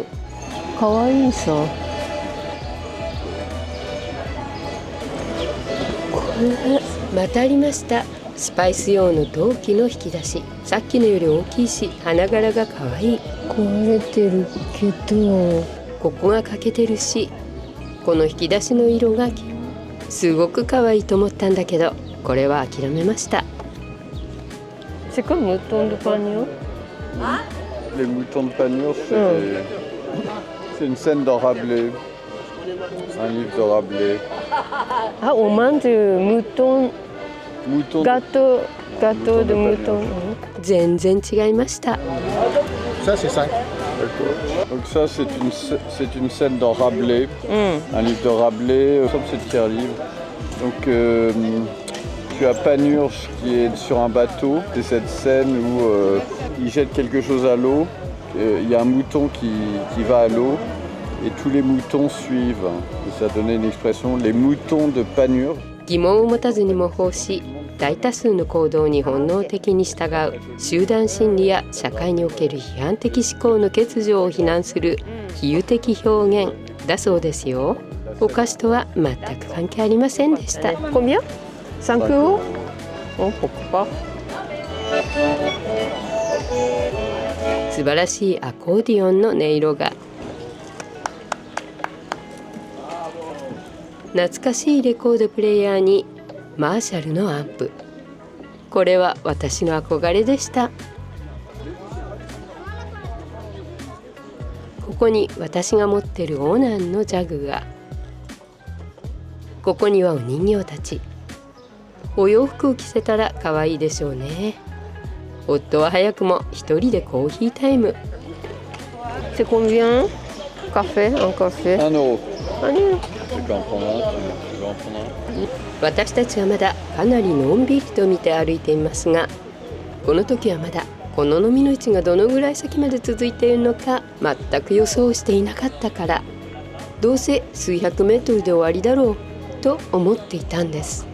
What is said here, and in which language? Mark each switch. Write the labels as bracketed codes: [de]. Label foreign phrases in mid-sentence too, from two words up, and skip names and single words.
[ja] かわいいさ。これまたありました。スパイス用の陶器の引き出し。さっきのより大きいし花柄が可愛い。壊れてるけどここが欠けてるし、この引き出しの色がすごく可愛いと思ったんだけど、これは諦めました。 [fr] C'est quoi mouton de Panure? Les moutons de Panure, c'est une scène dans Rabelais, un livre de Rabelais. Ah, on mange du mouton, gâteau de mouton. [ja] 全然違いました。 [fr] Ça, c'est 5. D'accord. Donc ça, c'est une scène dans Rabelais, un livre de Rabelais, comme c'est le tiers-livre. Donc tu as Panurge qui est sur un bateau. C'est cette scène où il jette quelque chose à l'eau. Il y a un mouton qui va à l'eau et tous les moutons suivent. Et ça donnait une expression, les moutons de Panurge. [ja] 疑問を持たずに模倣し、大多数の行動に本能的に従う集団心理や社会における批判的思考の欠如を非難する比喩的表現だそうですよ。お菓子とは全く関係ありませんでした。Combien? [fr] 5 euros? Oh, pourquoi pas? [ja] 素晴らしいアコーディオンの音色が、懐かしいレコードプレイヤーにマーシャルのアンプ。これは私の憧れでした。ここに私が持ってるオナンのジャグが、ここにはお人形たち。お洋服を着せたら可愛いでしょうね。夫は早くも一人でコーヒータイム。 [fr] C'est combien? Café? Un café? 1 euro. [ja] 何？ [fr] Tu peux en prendre un, tu veux en prendre un? [ja] 私たちはまだかなりのんびりと見て歩いていますが、この時はまだこの飲みの位置がどのぐらい先まで続いているのか全く予想していなかったから、どうせ数百メートルで終わりだろうと思っていたんです。